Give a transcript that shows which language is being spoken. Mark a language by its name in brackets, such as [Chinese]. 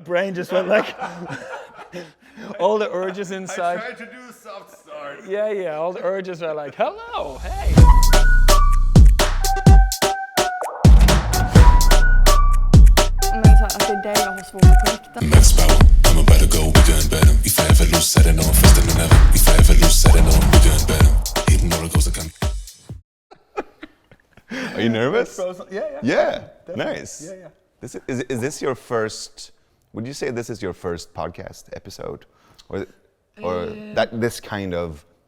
[English] brain just went like all the urges inside. I tried to do a soft start. Yeah, all the urges are like, hello, hey. [Swedish] Men så här, att det är det jag har svårt att på riktigt. [English] Max power, I'm about to go, we doing better. If I ever lose, I don't know, faster than ever. If I ever lose, I don't know, we doing better. Hitting all the goals I can. Are you nervous? Yeah. Nice. Yeah. Is this your first? Would you say this is your first podcast episode, or that this kind of?